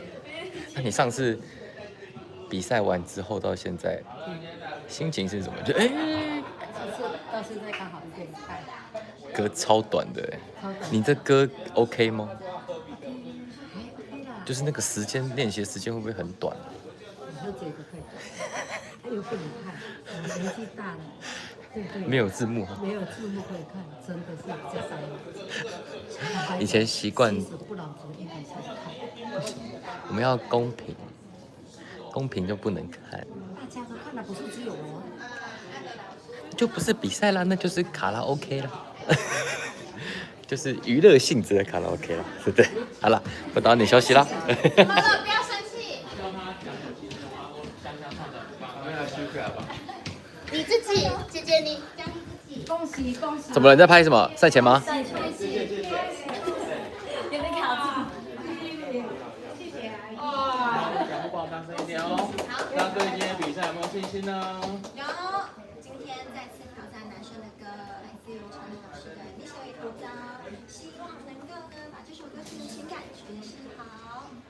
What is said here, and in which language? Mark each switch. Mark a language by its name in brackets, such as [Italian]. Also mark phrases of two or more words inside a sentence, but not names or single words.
[Chinese] 那你上次比賽完之後到現在，心情是怎麼？就這次到現在剛好1個禮拜。歌超短的你這歌 OK 嗎？就是那個時間練習時間會不會很短？你說這個可以，他又不能看，我年紀大了，對不對？沒有字幕哈。沒有字幕可以看，真的是比較傷眼。以前習慣。不老族應該是看。我們要公平，公平就不能看。大家都看了，不是只有我。就不是比賽啦，那就是卡拉 OK 啦。就是娛樂性質的卡拉 OK 了，對不對？好了，不打擾你休息啦。不要生氣。你自己，姐姐你講你自己。恭喜恭喜。怎麼了？你在拍什麼？ 賽前嗎？賽前。有沒有考慮？謝謝阿姨。小寶寶大聲一點哦。好。大家對今天比賽有沒有信心呢？有。今天再次挑戰男生的歌，來自於陳老師的《你手一頭髒》，希望能夠呢把這首歌曲的情感詮釋好。